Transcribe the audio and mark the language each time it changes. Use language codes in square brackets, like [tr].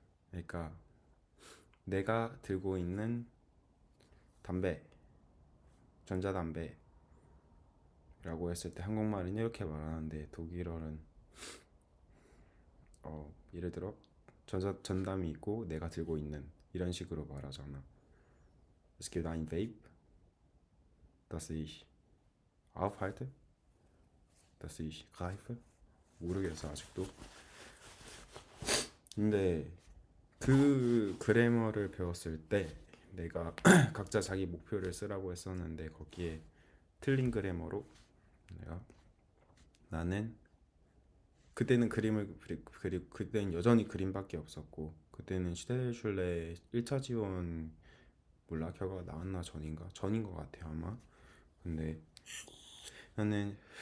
[ko] 그러니까 내가 들고 있는 담배, 전자담배라고 했을 때 한국말은 이렇게 말하는데 독일어는 예를 들어 전담이 있고 내가 들고 있는 이런 식으로 말하잖아. [de] Es gibt ein Vape, das ich aufhalte, das ich greife. [ko] 모르겠어 아직도. 근데 그 그래머를 배웠을 때 내가 각자 자기 목표를 쓰라고 했었는데 거기에 틀린 그래머로 내가 나는 그때는 그때는 여전히 그림밖에 없었고 그때는 슈테르슐레 1차 지원 몰라 결과가 나왔나 전인 것 같아 아마. 근데 나는